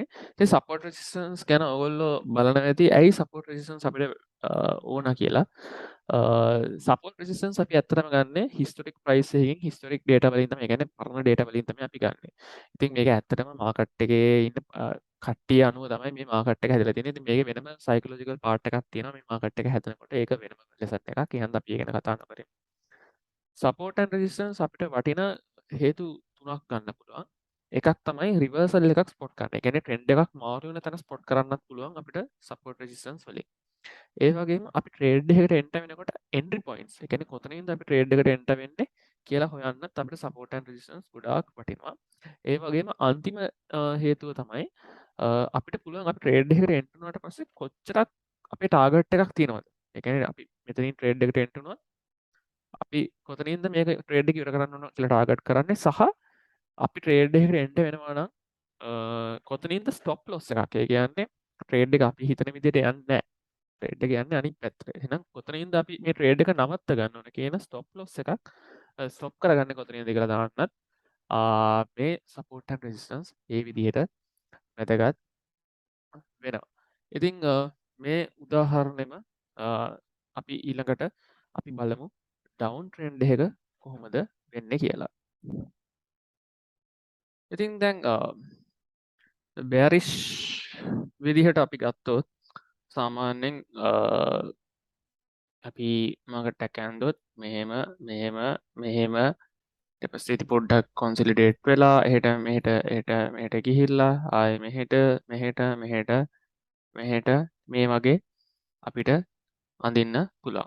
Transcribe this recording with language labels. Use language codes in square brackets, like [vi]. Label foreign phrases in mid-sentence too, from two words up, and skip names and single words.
[si] ඉතින් [en] support resistance [si] ගැන ඔයගොල්ලෝ බලනවා ඇති ඇයි [en] support resistance [si] අපිට ඕන කියලා. [en] support resistance [si] අපි ඇත්තටම ගන්නෙ [en] historic price [si] එකකින් [en] historic data [si] වලින් තමයි. ඒ කියන්නේ පරණ data වලින් තමයි අපි ගන්නෙ. ඉතින් මේක ඇත්තටම market එකේ ඉන්න කට්ටිය අනුව තමයි මේ market එක හැදලා තියෙන්නේ. ඉතින් මේකේ වෙනම [en] psychological part [si] එකක් තියෙනවා මේ market එක හැදෙනකොට. ඒක වෙනම lesson එකක්. එහෙනම් අපි ඒක ගැන කතා නොකරමු. [en] support and resistance [si] අපිට වටින හේතු තුනක් ගන්න පුළුවන්. එකක් තමයි රිවර්සල් එකක් ස්පොට් කරන්න. ඒ කියන්නේ ට්‍රෙන්ඩ් එකක් මාරු වෙන තැන ස්පොට් කරන්නත් පුළුවන් අපිට [en] support resistance [si] වලින්. ඒ වගේම අපි ට්‍රේඩ් එකකට එන්ටර් වෙනකොට [en] entry points, [si] ඒ කියන්නේ කොතනින්ද අපි ට්‍රේඩ් එකට එන්ටර් වෙන්නේ කියලා හොයන්නත් අපිට [en] support and resistance [si] ගොඩාක් වටිනවා. ඒ වගේම අන්තිම හේතුව තමයි අපිට පුළුවන් අපි ට්‍රේඩ් එකකට එන්ටර් වුණාට පස්සේ කොච්චරක් අපේ ටාගට් එකක් තියෙනවද. ඒ කියන්නේ අපි මෙතනින් ට්‍රේඩ් එකට එන්ටර් වුණා අපි කොතනින්ද මේක ට්‍රේඩ් එක ඉවර කරන්න ඕන කියලා ටාගට් කරන්නේ සහ අපි ට්‍රේඩ් එකට එන්ටර් වෙනවා නම් කොතනින්ද [en] stop loss [si] එකක්. ඒ කියන්නේ ට්‍රේඩ් එක අපි හිතන විදිහට යන්නේ නැහැ. ට්‍රේඩ් එක යන්නේ අනිත් පැත්තට. එහෙනම් කොතනින්ද අපි මේ ට්‍රේඩ් එක නවත්ත ගන්න ඕන කියන [en] stop loss [si] එකක් ස්ටොප් කරගන්නේ කොතනින්ද කියලා දාන්නත් මේ [en] support and resistance [si] ඒ විදිහට වැදගත් වෙනවා. ඉතින් මේ උදාහරණෙම අපි ඊළඟට අපි බලමු [en] down trend [si] එක කොහොමද වෙන්නේ කියලා. ඉතින් දැන් bearish විදිහට අපි ගත්තොත් සාමාන්‍යයෙන් අපි මාකට් එක ඇන්දොත් මෙහෙම ඊට පස්සේ ඉතින් පොඩ්ඩක් consolidate වෙලා එහෙට ගිහිල්ලා ආයේ මෙහෙට මේ වගේ අපිට අඳින්න පුළුවන්.